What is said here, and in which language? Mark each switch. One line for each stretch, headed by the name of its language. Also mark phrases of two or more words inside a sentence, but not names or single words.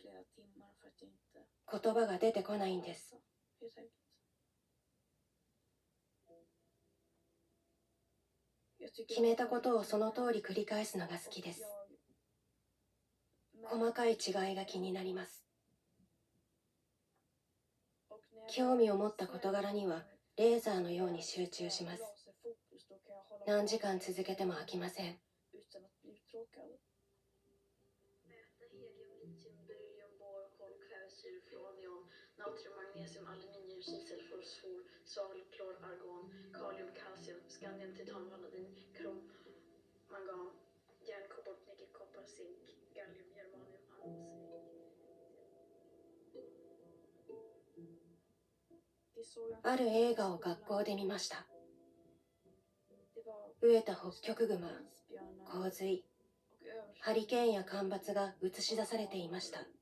Japanese: 言葉が出てこないんです。決めたことをその通り繰り返すのが好きです。細かい違いが気になります。興味を持った事柄にはレーザーのように集中します。何時間続けても飽きません。
Swedish: Natrium, magnesium, aluminium, kisel, fosfor, svavel, klor, argon, kalium, kalcium, skandium, titan, vanadin, krom, mangan, järn, kobolt, nickel, koppar, zink, gallium, germanium, argon.
Japanese: ある映画を学校で見ました。飢えたホッキョクグマ、洪水、ハリケーンや干ばつが映し出されていました。